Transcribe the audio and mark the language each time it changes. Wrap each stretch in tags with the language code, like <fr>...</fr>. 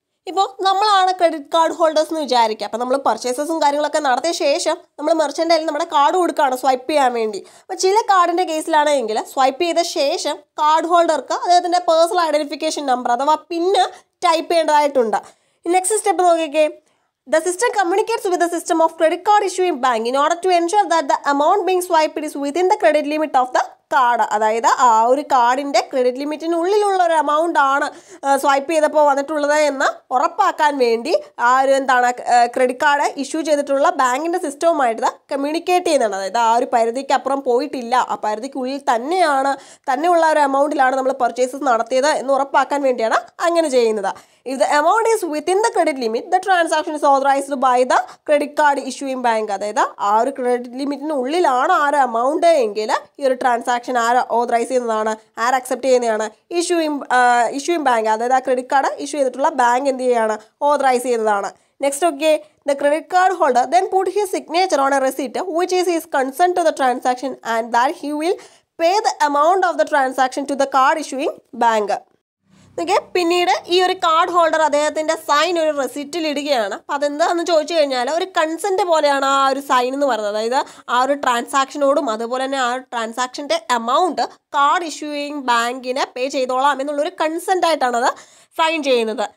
<ml>ഇപ്പോൾ നമ്മളാണ് credit card holders എന്ന് വിചാരിക്കുക. അപ്പോൾ നമ്മൾ പർച്ചേസസും കാര്യങ്ങളൊക്കെ നടത്തിയ ശേഷം നമ്മൾ മെർച്ചൻ്റ് കയ്യിൽ നമ്മുടെ കാർഡ് കൊടുക്കുകയാണ് സ്വൈപ്പ് ചെയ്യാൻ വേണ്ടി. അപ്പോൾ ചില കാർഡിൻ്റെ കേസിലാണെങ്കിൽ സ്വൈപ്പ് ചെയ്ത ശേഷം കാർഡ് ഹോൾഡർക്ക് അദ്ദേഹത്തിൻ്റെ പേഴ്സണൽ ഐഡൻറ്റിഫിക്കേഷൻ നമ്പർ അഥവാ പിന്ന് ടൈപ്പ് ചെയ്യേണ്ടതായിട്ടുണ്ട്.</ml> <en>next step</en> <ml>നോക്കിക്കേ.</ml> <en>The system communicates with the system of credit card issuing bank in order to ensure that the amount being swiped is within the credit limit of the card.</en> <ml>അതായത് ആ ഒരു കാർഡിൻ്റെ credit ലിമിറ്റിനുള്ളിലുള്ള ഒരു amount ആണ് swipe ചെയ്തപ്പോൾ വന്നിട്ടുള്ളത് എന്ന് ഉറപ്പാക്കാൻ വേണ്ടി ആ ഒരു എന്താണ് ക്രെഡിറ്റ് കാർഡ് ഇഷ്യൂ ചെയ്തിട്ടുള്ള ബാങ്കിൻ്റെ സിസ്റ്റവുമായിട്ട് കമ്മ്യൂണിക്കേറ്റ് ചെയ്യുന്നുണ്ട്. അതായത് ആ ഒരു പരിധിക്ക് അപ്പുറം പോയിട്ടില്ല, ആ പരിധിക്കുള്ളിൽ തന്നെയുള്ള ഒരു എമൗണ്ടിലാണ് നമ്മൾ പർച്ചേസസ് നടത്തിയത് എന്ന് ഉറപ്പാക്കാൻ വേണ്ടിയാണ് അങ്ങനെ ചെയ്യുന്നത്.</ml> <en>If the amount is within the credit limit, the transaction is authorized by the credit card issuing bank.</en> <ml>അതായത് ആ ഒരു ക്രെഡിറ്റ് ലിമിറ്റിനുള്ളിലാണ് ആ ഒരു എമൗണ്ട് എങ്കിൽ ഈ ഒരു ട്രാൻസാക്ഷൻ ആര് ഓതറൈസ് ചെയ്യുന്നതാണ്, ആര് അക്സെപ്റ്റ് ചെയ്യുന്നതാണ്, ഇഷ്യൂയിങ് ബാങ്ക്. അതായത് ആ ക്രെഡിറ്റ് കാർഡ് ഇഷ്യൂ ചെയ്തിട്ടുള്ള ബാങ്ക് എന്ത് ചെയ്യുകയാണ്, ഓതറൈസ് ചെയ്യുന്നതാണ്.</ml> <en>Next okay, the credit card holder then put his signature on a receipt which is his consent to the transaction and that he will pay the amount of the transaction to the card issuing bank.</en> <ml>Okay, പിന്നീട് ഈ ഒരു card holder അദ്ദേഹത്തിൻ്റെ sign ഒരു റെസിപ്റ്റിൽ ഇടുകയാണ്. അപ്പോൾ അതെന്താണെന്ന് ചോദിച്ചു കഴിഞ്ഞാൽ ഒരു കൺസെൻറ്റ് പോലെയാണ് ആ ഒരു സൈൻ എന്ന് പറയുന്നത്. അതായത് ആ ഒരു ട്രാൻസാക്ഷനോടും അതുപോലെ തന്നെ ആ ഒരു ട്രാൻസാക്ഷൻ്റെ എമൗണ്ട് കാർഡ് ഇഷ്യൂയിങ് ബാങ്കിന് പേ ചെയ്തോളാം എന്നുള്ളൊരു കൺസെൻ്റ് ആയിട്ടാണ് അത് സൈൻ ചെയ്യുന്നത്.</ml>